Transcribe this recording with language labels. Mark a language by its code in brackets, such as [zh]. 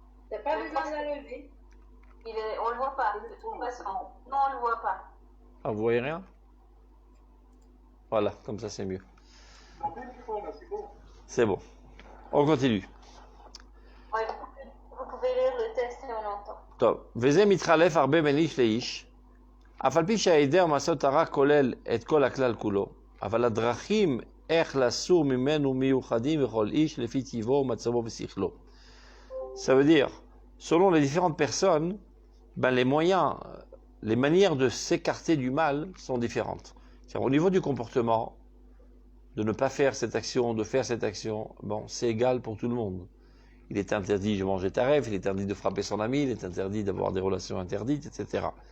[fr] T'as pas besoin de la lever. On le voit pas, de toute façon. Non, on le voit pas. Ah, vous voyez rien? Voilà, comme ça c'est mieux. C'est bon. On continue. Ouais, vous pouvez lire le texte et on entend. [he] טוב, וזה מתחלף הרבה בין איש לאיש, אף על פי שההיעדר מעשות הרע כולל את כל הכלל כולו, אבל הדרכים איך לסור ממנו מיוחדים בכל איש לפי טיבו ומצבו ושכלו. [fr] Ça veut dire, selon les différentes personnes, ben les moyens, les manières de s'écarter du mal sont différentes. Au niveau du comportement, de ne pas faire cette action, de faire cette action, bon, c'est égal pour tout le monde. Il est interdit de manger taref, il est interdit de frapper son ami, il est interdit d'avoir des relations interdites, etc.